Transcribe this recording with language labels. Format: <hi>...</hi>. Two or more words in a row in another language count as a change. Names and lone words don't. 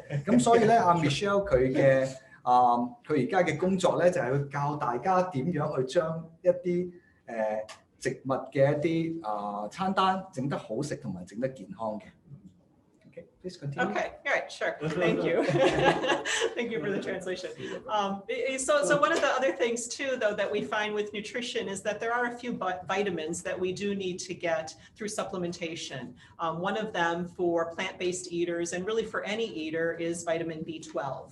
<yue>咁所以咧，阿 Michele 佢而家嘅工作咧就係去教大家點樣去將一啲植物嘅一啲餐單整得好食同埋整得健康嘅。</yue> <en>Okay, please continue. Okay, all right, sure. Thank you. Thank you for the translation. So one of the other things too, though, that we find with nutrition is that there are a few vitamins that we do need to get through supplementation. One of them for plant-based eaters and really for any eater is vitamin B12.</en>